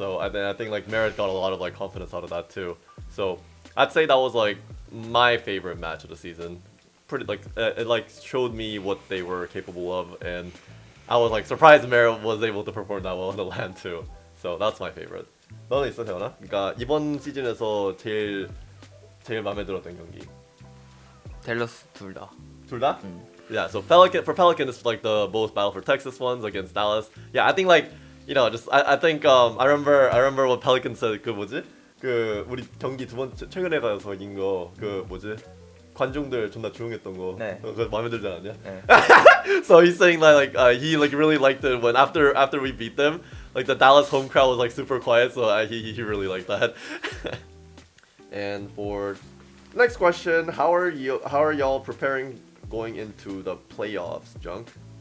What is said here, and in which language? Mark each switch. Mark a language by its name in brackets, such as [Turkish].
[English] So I think like Merit got a lot of like confidence out of that too. So I'd say that was like my favorite match of the season. Pretty like it like showed me what they were capable of, and I was like surprised Merit was able to perform that well in the LAN too. So that's my favorite. [Korean] 너는 있어, 태연아? 그러니까 이번 시즌에서 제일 마음에 들었던 경기. 델러스 둘 다. 둘 다? [English] Yeah, so Pelican is like the both Battle for Texas ones against Dallas. Yeah, I think like just I think I remember what Pelican said. [Korean] 그 뭐지? 그 우리 경기 두 번째 최근에 가서 이긴 거 그 뭐지? 관중들 존나 조용했던 거. 네. 그거 마음에 들지 않았냐? 네. [English] So he's saying that like he like really liked it when after we beat them, like the Dallas home crowd was like super quiet. So he really liked that. And for next question, how are y'all preparing going into the playoffs, Junk?